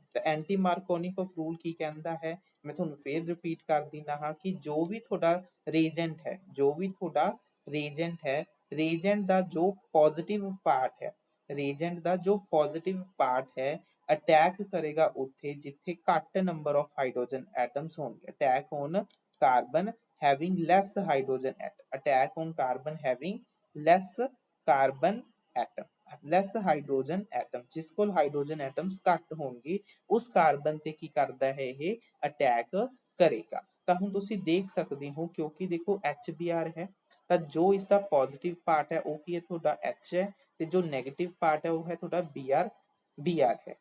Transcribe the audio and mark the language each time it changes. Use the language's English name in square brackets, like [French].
[Punjabi] ਤਾਂ anti ਮਾਰਕੋਨਿਕ of rule ਕੀ ਕਹਿੰਦਾ ਹੈ, ਮੈਂ ਤੁਹਾਨੂੰ ਫੇਰ ਰਿਪੀਟ ਕਰ ਦਿੰਦਾ ਹਾਂ ਕਿ ਜੋ ਵੀ ਤੁਹਾਡਾ ਰੀਜੈਂਟ ਹੈ, ਜੋ ਵੀ ਤੁਹਾਡਾ ਰੀਜੈਂਟ ਹੈ, ਰੀਜੈਂਟ ਦਾ ਜੋ ਪੋਜ਼ਿਟਿਵ ਪਾਰਟ ਹੈ, ਰੀਜੈਂਟ ਦਾ ਜੋ ਪੋਜ਼ਿਟਿਵ ਪਾਰਟ ਹੈ ਅਟੈਕ ਕਰੇਗਾ ਉੱਥੇ ਜਿੱਥੇ ਘੱਟ ਨੰਬਰ ਆਫ ਹਾਈਡਰੋਜਨ ਐਟਮਸ ਹੋਣਗੇ। [English] Attack on carbon having less hydrogen atom, attack on carbon having less carbon atom, less hydrogen atom। [Punjabi] ਜਿਸ ਕੋਲ ਹਾਈਡਰੋਜਨ ਐਟਮਸ ਘੱਟ ਹੋਣਗੇ ਉਸ ਕਾਰਬਨ ਤੇ ਕੀ ਕਰਦਾ ਹੈ, ਇਹ ਅਟੈਕ ਕਰੇਗਾ। ਤਾਂ ਹੁਣ ਤੁਸੀਂ ਦੇਖ ਸਕਦੇ ਹੋ, ਕਿਉਂਕਿ ਦੇਖੋ HBr ਹੈ ਤਾਂ ਜੋ ਇਸ ਦਾ ਪੋਜ਼ਿਟਿਵ ਪਾਰਟ ਹੈ ਉਹ ਕੀ ਹੈ, ਤੁਹਾਡਾ H ਹੈ, ਤੇ ਜੋ ਨੈਗੇਟਿਵ ਪਾਰਟ ਹੈ ਉਹ ਹੈ ਤੁਹਾਡਾ Br ਹੈ।